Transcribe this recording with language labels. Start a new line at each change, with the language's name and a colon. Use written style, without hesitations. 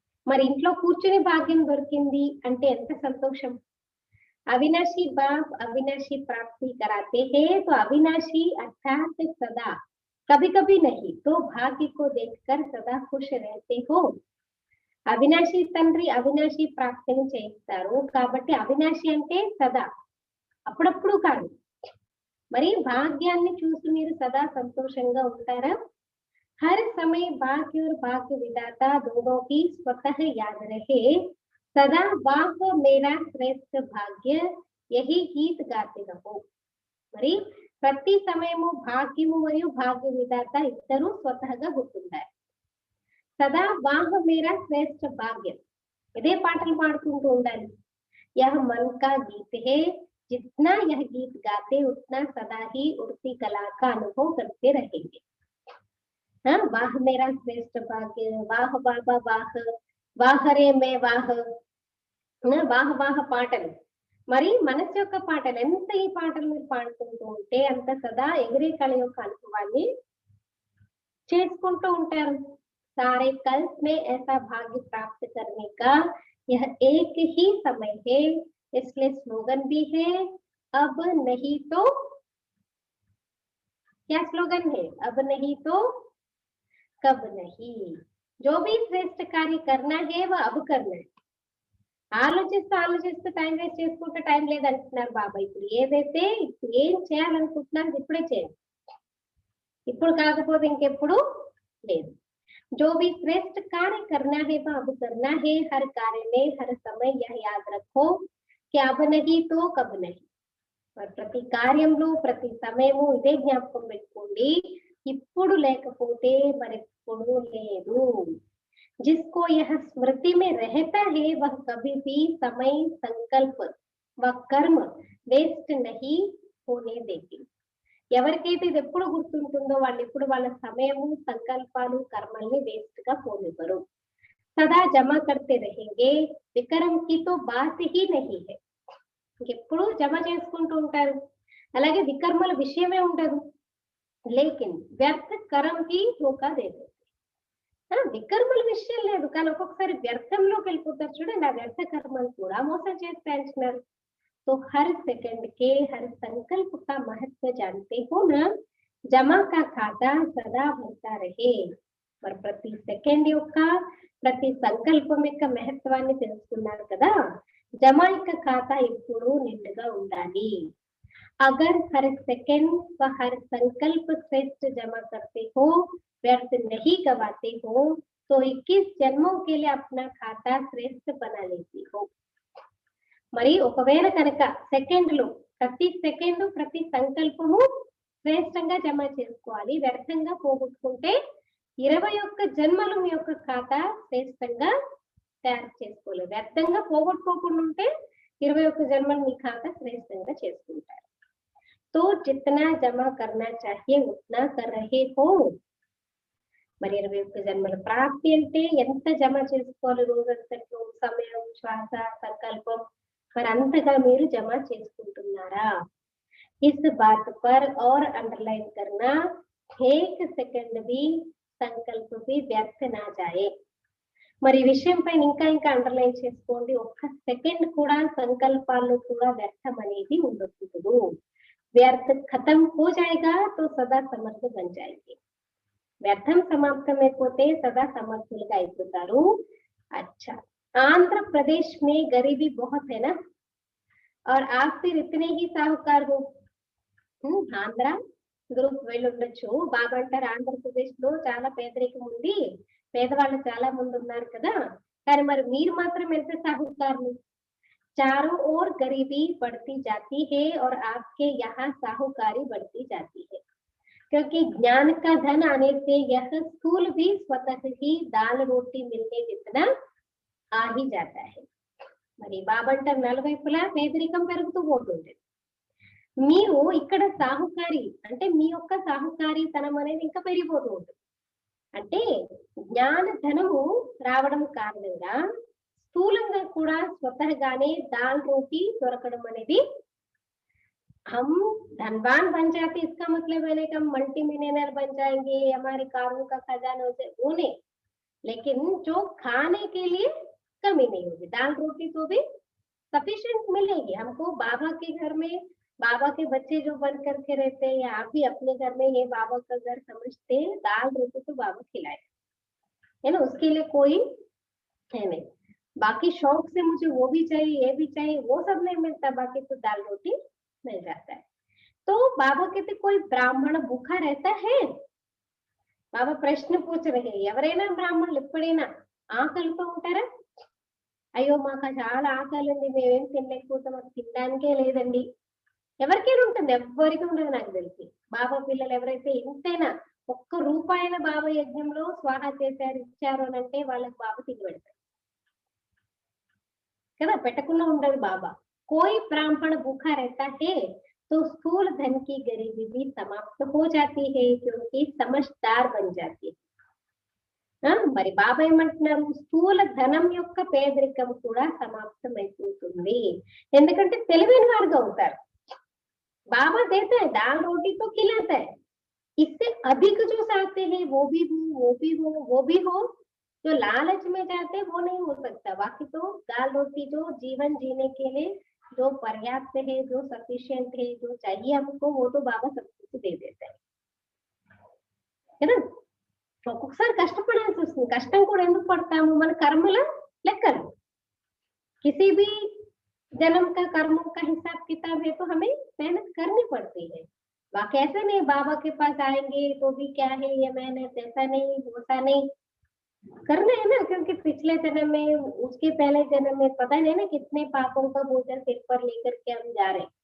Telugu: మరి ఇంట్లో కూర్చుని భాగ్యం దొరికింది అంటే ఎంత సంతోషం
Hindi: अविनाशी बाप अविनाशी प्राप्ति कराते हैं तो अविनाशी अर्थात सदा कभी कभी नहीं तो भाग्य को देखकर सदा खुश रहते हो।
Telugu: అవినాశి తండ్రి అవినాశి ప్రాప్తిని చేయిస్తారు కాబట్టి అవినాశి అంటే సదా, అప్పుడప్పుడు కాదు. మరి భాగ్యాన్ని చూసి మీరు సదా సంతోషంగా ఉంటారా?
Hindi: हर समय भाग्य और भाग्य विधाता दोनों की स्वतः याद रहे, सदा वाह मेरा श्रेष्ठ भाग्य यही गीत गाते रहो.
Telugu: మరి ప్రతి సమయము భాగ్యము మరియు భాగ్య విధాత ఇద్దరు స్వతహగా గుర్తుంటారు. సదా
Hindi: వాహ్ మేరా శ్రేష్ఠ భాగ్యం,
Telugu: ఇదే పాటలు పాడుకుంటూ ఉండాలి.
Hindi: यह मन का गीत है, जितना यह गीत गाते उतना सदा ही उड़ती कला का अनुभव करते रहेंगे. वाह मेरा श्रेष्ठ भाग्य, वाह बाबा वाह, वाह रे
Telugu: మే వాహ్, వాహ్ వాహ్ పాటలు. మరి మనసు యొక్క పాటలు, ఎంత ఈ పాటలు మీరు పాడుకుంటూ ఉంటే అంత సదా ఎగిరే కళ యొక్క అనుభవాన్ని చేసుకుంటూ ఉంటారు.
Hindi: सारे कल्प में ऐसा भाग्य प्राप्त करने का यह एक ही समय है, इसलिए स्लोगन भी है अब नहीं तो, क्या स्लोगन है? अब नहीं तो कब नहीं. जो भी श्रेष्ठ कार्य करना है वह अब करना है.
Telugu: ఆలోచిస్తూ ఆలోచిస్తూ టైం వేస్ట్ చేసుకుంటే టైం లేదంటున్నారు బాబా. ఇప్పుడు ఏదైతే ఇప్పుడు ఏం చేయాలనుకుంటున్నారు ఇప్పుడే చేయండి, ఇప్పుడు కాకపోతే ఇంకెప్పుడు లేదు.
Hindi: जो भी श्रेष्ठ कार्य करना है वह अब करना है. हर कार्य में हर समय यह याद रखो कि अब नहीं तो कब नहीं.
Telugu: ప్రతి కార్యంలో ప్రతి సమయము ఇదే జ్ఞాపకం పెట్టుకోండి, ఇప్పుడు లేకపోతే మరెప్పుడు లేదు.
Hindi: जिसको यह स्मृति में रहता है वह कभी भी समय संकल्प व कर्म वेस्ट नहीं होने देगी.
Telugu: ఎవరికైతే ఇది ఎప్పుడు గుర్తుంటుందో వాళ్ళు ఎప్పుడు వాళ్ళ సమయము సంకల్పాలు కర్మల్ని వేస్ట్ గా పోనివ్వరు.
Hindi: సదా జమా కర్తే రహేంగే, వికరం కి తో బాత్ హీ నహీ హై.
Telugu: ఎప్పుడు జమ చేసుకుంటూ ఉంటారు, అలాగే వికర్మల విషయమే ఉండదు.
Hindi: లేకిన్ వ్యర్థ కరం కి ధోకా దేతే.
Telugu: వికర్మల విషయం లేదు కానీ ఒక్కొక్కసారి వ్యర్థంలోకి వెళ్ళిపోతారు చూడండి, ఆ వ్యర్థ కర్మలు కూడా మోసం చేస్తాయి అంటున్నారు.
Hindi: तो हर सेकंड के हर संकल्प का महत्व जानते हो ना, जमा का खाता सदा भरता रहे.
Telugu: మరి ప్రతి సెకండ్ యొక్క ప్రతి సంకల్పం యొక్క మహత్వాన్ని తెలుసుకున్నారు కదా, జమా యొక్క ఖాతా ఎప్పుడు నిండుగా ఉండాలి.
Hindi: अगर हर सेकंड व हर संकल्प श्रेष्ठ जमा करते हो, व्यर्थ नहीं गवाते हो, तो 21 जन्मों के लिए अपना खाता श्रेष्ठ बना लेती हो.
Telugu: మరి ఒకవేళ కనుక సెకండ్లు ప్రతి సెకండ్ ప్రతి సంకల్పము శ్రేష్టంగా జమ చేసుకోవాలి, వ్యర్థంగా పోగొట్టుకుంటే 21 జన్మలు మీ యొక్క ఖాతా శ్రేష్టంగా తయారు చేసుకోలేదు. వ్యర్థంగా పోగొట్టుకోకుండా ఉంటే 21 జన్మలు మీ ఖాతా శ్రేష్టంగా చేసుకుంటారు.
Hindi: तो जितना जमा करना चाहिए उतना कर रहे हो.
Telugu: మరి 21 జన్మల ప్రాప్తి అంటే ఎంత జమ చేసుకోవాలి రోజంతట్లో, సమయం శ్వాస సంకల్పం మరి అంతగా మీరు జమ చేసుకుంటున్నారా?
Hindi: इस बात पर और अंडरलाइन करना, एक सेकंड भी संकल्प भी व्यर्थ ना जाए.
Telugu: మరి ఈ విషయం పైన ఇంకా ఇంకా అండర్లైన్ చేసుకోండి, ఒక్క సెకండ్ కూడా సంకల్పాల్లో కూడా వ్యర్థం అనేది ఉండకూడదు.
Hindi: వ్యర్థ ఖతం హో జాయేగా తో సదా సమర్థ బన్ జాయేంగే.
Telugu: వ్యర్థం సమాప్తమైపోతే సదా సమర్థులుగా అయిపోతారు.
Hindi: अच्छा, आंध्र प्रदेश में गरीबी बहुत है ना, और आप फिर इतने ही साहूकार हो.
Telugu: ఆంధ్ర గ్రూప్ వెళ్ళుండొచ్చు. బాబా అంటారు ఆంధ్రప్రదేశ్ లో చాలా పేదరికం ఉంది, పేదవాళ్ళు చాలా మంది ఉన్నారు కదా, కానీ మరి మీరు మాత్రం ఎంత సాహుకారులు.
Hindi: चारों ओर गरीबी बढ़ती जाती है और आपके यहाँ साहूकारी बढ़ती जाती है, क्योंकि ज्ञान का धन आने से यह स्थूल भी स्वतः ही दाल रोटी मिलने जितना आ ही जाता है.
Telugu: మరి బాబా అంటారు నలువైపులా పేదరికం పెరుగుతూ పోతుంది. మీరు ఇక్కడ సాహుకారి అంటే మీ యొక్క సాహుకారితనం అనేది ఇంకా పెరిగిపోతూ ఉంటుంది. అంటే జ్ఞాన ధనము రావడం కారణంగా స్థూలంగా కూడా స్వతహగానే దాల్ రోటీ దొరకడం అనేది,
Hindi: हम धनवान बन जाते इसका मतलब है कि हम मल्टी मिलियनर बन जाएंगे, हमारे कारों का खजाना हो जाए, वो नहीं. लेकिन जो खाने के लिए कमी नहीं होगी, दाल रोटी तो भी सफिशिएंट मिलेगी. हमको बाबा के घर में बाबा के बच्चे जो बन करके रहते हैं, या आप भी अपने घर में ये बाबा का घर समझते हैं, दाल रोटी तो बाबा खिलाए, है ना, उसके लिए कोई है नहीं। बाकी शौक से मुझे वो भी चाहिए ये भी चाहिए, वो सब नहीं मिलता, बाकी तो दाल रोटी मिल जाता है। तो बाबा कहते कोई ब्राह्मण भूखा रहता है? बाबा प्रश्न पूछ रहे,
Telugu: ఎవరైనా బ్రాహ్మణులు ఎప్పుడైనా ఆకలితో ఉంటారా? అయ్యో మాకు చాలా ఆకలి ఉంది, మేమేం తినలేకపోతాం, మాకు తినడానికే లేదండి. ఎవరికైనా ఉంటుంది, ఎవ్వరికి ఉండదు నాకు తెలిసి. బాబా పిల్లలు ఎవరైతే ఇంతైనా ఒక్క రూపాయల బాబా యజ్ఞంలో స్వాహా చేశారు ఇచ్చారు అని అంటే వాళ్ళకి బాబా తిని పెడతారు కదా, పెట్టకుండా ఉండదు బాబా.
Hindi: कोई ब्राह्मण भूखा रहता है तो स्थूल धन की गरीबी भी समाप्त हो जाती है, क्योंकि समझदार बन जाती है.
Telugu: మరి బాబా ఏమంటున్నారు, స్థూల ధనం యొక్క పేదరికం కూడా సమాప్తమైపోతుంది, ఎందుకంటే తెలివైన వారుగా అవుతారు.
Hindi: बाबा देता है, दाल रोटी तो खिलाता है, इससे अधिक जो चाहते हैं वो भी हो वो भी हो वो भी हो, जो लालच में जाते हैं वो नहीं हो सकता. बाकी तो दाल रोटी जो जीवन जीने के लिए जो पर्याप्त है, जो सफिशिएंट है, जो चाहिए हमको, वो तो बाबा सब कुछ दे देता है ना.
Telugu: ఒక్కొక్కసారి కష్టపడాల్సి వస్తుంది, కష్టం కూడా ఎందుకు పడతాము, మన కర్మల లెక్కలు.
Hindi: किसी भी जन्म का कर्मों का हिसाब किताब है तो हमें मेहनत करनी पड़ती है. बाकी ऐसा नहीं बाबा के पास आएंगे तो भी क्या है ये मेहनत, ऐसा नहीं वैसा नहीं करना है ना, क्योंकि पिछले जन्म में उसके पहले जन्म में पता नहीं ना कितने पापों का बोझ सिर पर लेकर के हम जा रहे हैं.